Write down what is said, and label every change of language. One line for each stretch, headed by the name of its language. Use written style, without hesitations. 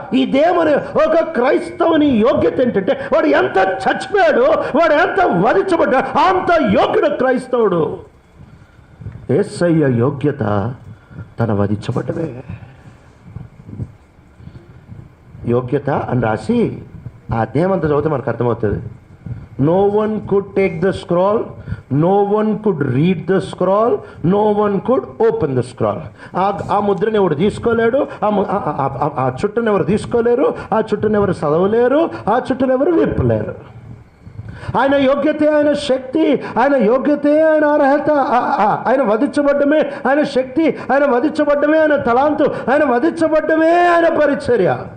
Telugu: ఇదే మన ఒక క్రైస్తవుని యోగ్యత ఏంటంటే వాడు ఎంత చచ్చిపోయాడు, వాడు ఎంత వధించబడ్డాడు, అంత యోగ్యుడు క్రైస్తవుడు. యేసయ్య యోగ్యత తన వధించబడ్డమే. యోగ్యత అని రాసి ఆ అధ్యాయం అంతా చదివితే మనకు అర్థమవుతుంది.
English: No one could take the scroll, no one could read the scroll, no one could open the scroll.
Telugu: ఆ ముద్రను ఎవరు తీసుకోలేడు, ఆ చుట్టను ఎవరు తీసుకోలేరు, ఆ చుట్టను ఎవరు చదవలేరు, ఆ చుట్టను ఎవరు విప్పలేరు. ఆయన యోగ్యతే ఆయన శక్తి, ఆయన యోగ్యతే ఆయన అర్హత. ఆయన వధించబడ్డమే ఆయన శక్తి, ఆయన వధించబడ్డమే ఆయన తలాంతు, ఆయన వధించబడ్డమే ఆయన పరిచర్య.